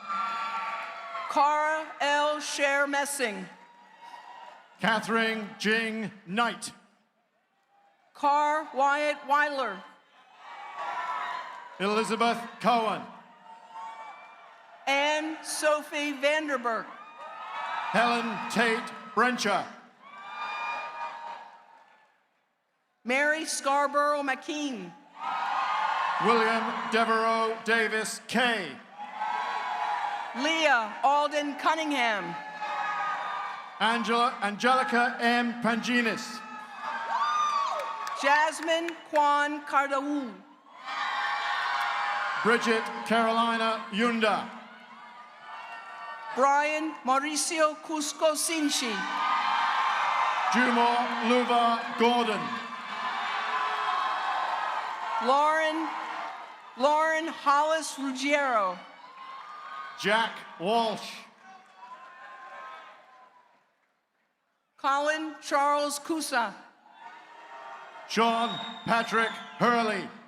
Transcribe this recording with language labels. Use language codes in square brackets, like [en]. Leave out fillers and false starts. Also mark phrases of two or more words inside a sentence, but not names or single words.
[en] Cara L. Sher Messing. Catherine Jing Knight. Carr Wyatt Weiler. Elizabeth Cohen. Anne Sophie Vanderberg. Helen Tate Brencher. Mary Scarborough McKean. William Devereaux Davis Kay. Leah Alden Cunningham. Angelica M. Panginis. Jasmine Kwan Kardawu. Bridget Carolina Yunda. Brian Mauricio Cusco Sinchi. Jumor Luva Gordon. Lauren Hollis Ruggiero. Jack Walsh. Colin Charles Kusa. Sean Patrick Hurley.